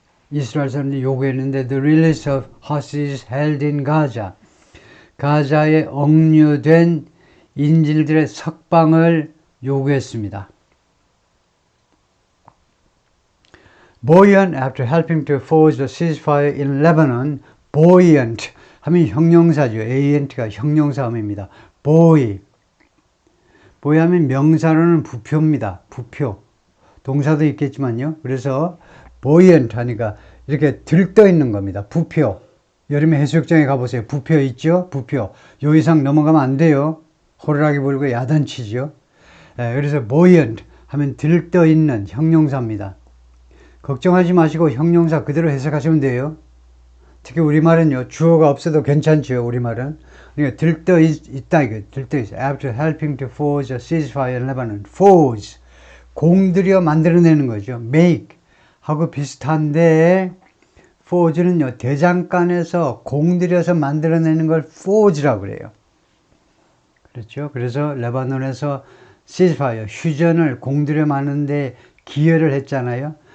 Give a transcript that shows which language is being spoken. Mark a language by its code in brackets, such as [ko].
[ko] 이스라엘 사람들이 요구했는데 [en] the release of hostages held in Gaza, [ko] 가자에 억류된 인질들의 석방을 요구했습니다. [en] Buoyant after helping to force a ceasefire in Lebanon. [ko] buoyant 하면 형용사죠. ant가 형용사음입니다. buoy 하면 명사로는 부표입니다. 부표. 동사도 있겠지만요. 그래서 buoyant 하니까 이렇게 들떠 있는 겁니다. 부표. 여름에 해수욕장에 가보세요. 부표 있죠? 부표. 요 이상 넘어가면 안 돼요. 호루라기 불고 야단치죠. 그래서 buoyant 하면 들떠 있는 형용사입니다. 걱정하지 마시고 형용사 그대로 해석하시면 돼요. 특히 우리말은요, 주어가 없어도 괜찮죠, 우리말은. 그러니까 들떠 있다, 이거. 들떠 있어. [en] After helping to forge a ceasefire in Lebanon. forge. [ko] 공들여 만들어내는 거죠. [en] make. [ko] 하고 비슷한데, forge는요, 대장간에서 공들여서 만들어내는 걸 forge라고 그래요. 그렇죠. 그래서 레바논에서 ceasefire, 휴전을 공들여 만드는데 기여를 했잖아요.